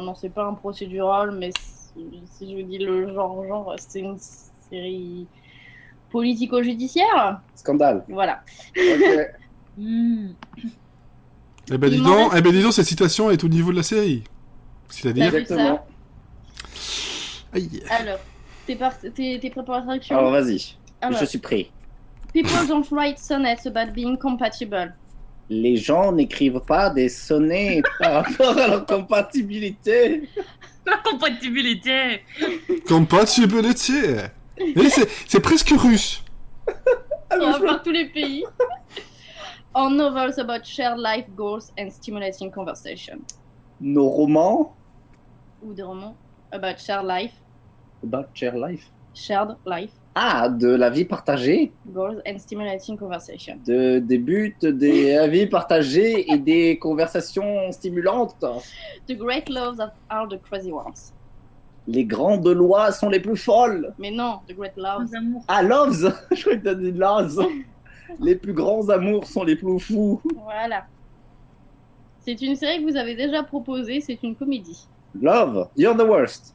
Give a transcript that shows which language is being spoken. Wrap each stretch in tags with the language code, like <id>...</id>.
<fr>Non, c'est pas un procédural, mais si je vous dis le genre, c'est une série politico-judiciaire. Scandale. Voilà. Ok. Hmm. Eh ben, Il dis m'en donc, reste- cette citation est au niveau de la série. C'est-à-dire... Bah, Exactement. Aïe. Alors, t'es prêt pour la traduction? Alors vas-y. Alors, Je suis prêt.</fr> <en>people don't write sonnets about being compatible.</en> <fr>Les gens n'écrivent pas des sonnets par rapport à leur compatibilité. La compatibilité. Compatibility. Et c'est presque russe. On va voir tous les pays.</fr> <en>Or novels about shared life goals and stimulating conversation.</en> <fr>Nos romans Ou des romans</fr> <en>about shared life. about share life. Shared life</en> <fr>Ah, de la vie partagée,</fr> <en>goals and stimulating conversation.</en> <fr>des buts, des avis partagés et des conversations stimulantes.</fr> <en>The great loves are the crazy ones.</en> <fr>Les grandes lois sont les plus folles. Mais non,</fr> <en>the great loves.</en> <fr>Nos amours. Ah, loves Je crois que t'as dit loves. Les plus grands amours sont les plus fous. Voilà. C'est une série que vous avez déjà proposée, c'est une comédie.</fr> <en>Love, You're the Worst.</en>